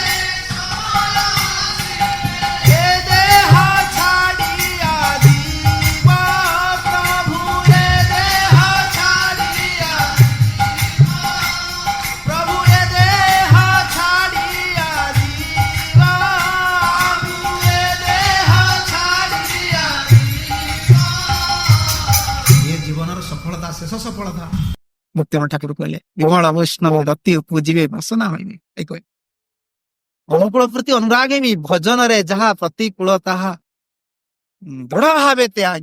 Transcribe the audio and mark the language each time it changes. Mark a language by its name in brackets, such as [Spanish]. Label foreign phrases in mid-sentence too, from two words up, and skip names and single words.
[Bangla] এ দেহ ছাড়িয়া দিব প্রভু এ দেহ ছাড়িয়া প্রভু এ দেহ ছাড়িয়া দিবা আমি এ দেহ ছাড়িয়া [Odia] ଏ ଜୀବନର ସଫଳତା ଶେଷ ସଫଳତା। ମୁକ୍ତିମଣି ଠାକୁର କହିଲେ ବିମଳ ବୈଷ୍ଣବ ରତି ଉପଜିବେ ବାସନା ହୋଇବେ। ଏଇ କହିଲେ ଅନୁକୂଳ ପ୍ରତି ଅନୁରାଗ ହେବି ଭଜନରେ ଯାହା ପ୍ରତିକୂଳ ତାହା ଦୃଢ ଭାବେ ତ୍ୟାଗ।